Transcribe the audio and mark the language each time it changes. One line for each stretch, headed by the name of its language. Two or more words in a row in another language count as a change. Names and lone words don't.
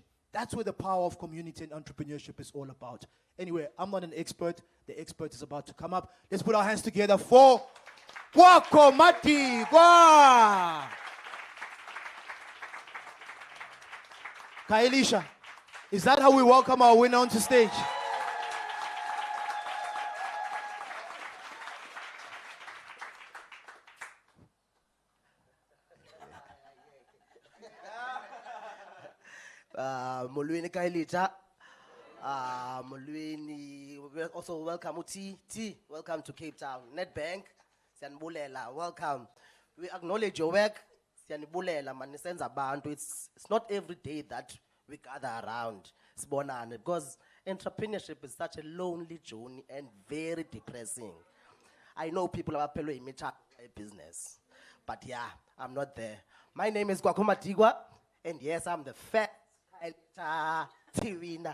English: That's what the power of community and entrepreneurship is all about. Anyway, I'm not an expert. The expert is about to come up. Let's put our hands together for Kwako Mati. Khayelitsha, is that how we welcome our winner onto stage?
Xhosa: Molweni Khayelitsha. Molweni,
English: also welcome T. Welcome to Cape Town. NetBank, Sianibulela, welcome. We acknowledge your work.
Xhosa: Sianibulela, manisenza abantu.
English: It's not every day that we gather around, Sibonane, because entrepreneurship is such a lonely journey and very depressing. I know people are in business, but yeah, I'm not there. My name is Kwako Matigwa, and yes, I'm the first winner.